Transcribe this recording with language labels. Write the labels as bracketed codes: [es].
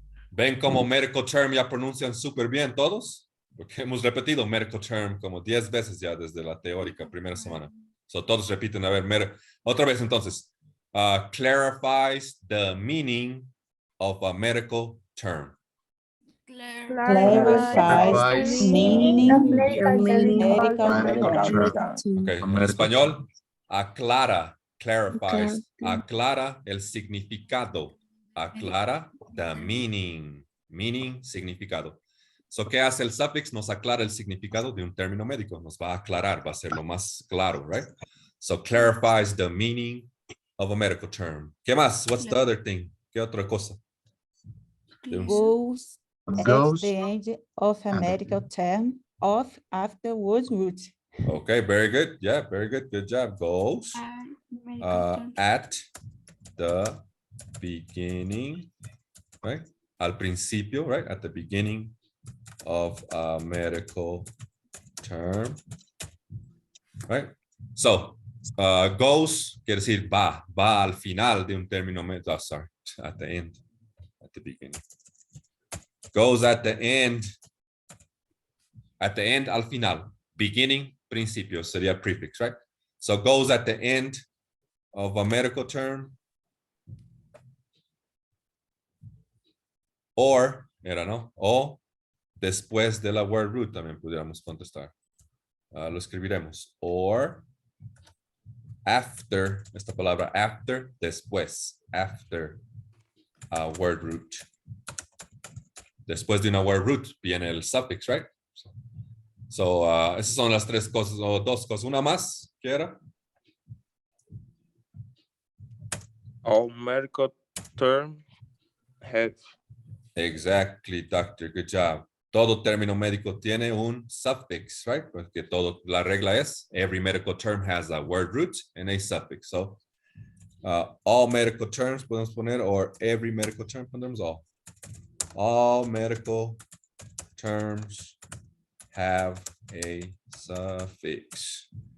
[es] ¿Ven cómo medical term ya pronuncian súper bien todos? Porque hemos repetido medical term como 10 veces ya desde la teórica primera semana. So todos repiten, a ver, otra vez entonces. [en] Clarifies the meaning of a medical term. Clarifies meaning medical term. [es] Okay, en español, aclara, clarifies, aclara el significado, aclara [en] the meaning, [es] significado. So, ¿qué hace el suffix? Nos aclara el significado de un término médico, nos va a aclarar, va a ser lo más claro, right? [en] So, clarifies the meaning of a medical term. [es] ¿Qué más? [en] What's the other thing? [es] ¿Qué otra cosa? [en] Goes Goes at the end of a medical term of afterwards root. Okay, very good. Yeah, very good. Good job. Goes at the beginning, right? [es] Al principio, [en] right? At the beginning of a medical term, right? [es] So, goes quiere decir va al final de un término médico. [en] Oh, sorry, at the end, at the beginning. Goes at the end [es] al final. [en] Beginning, [es] principio, sería [en] prefix, right? So goes at the end of a medical term. [es] Or, ¿no? O después de la word root también pudiéramos contestar. Lo escribiremos. Or after, esta palabra after, después, after a word root. Después de una word root viene el suffix, right? So, esas son las tres cosas o dos cosas. Una más, ¿qué era? [en] All medical term have. Exactly, doctor. Good job. [es] Todo término médico tiene un suffix, right? Porque la regla es [en] every medical term has a word root and a suffix. So, all medical terms [es] podemos poner [en] or every medical term [es] ponemos [en] all. All medical terms have a suffix.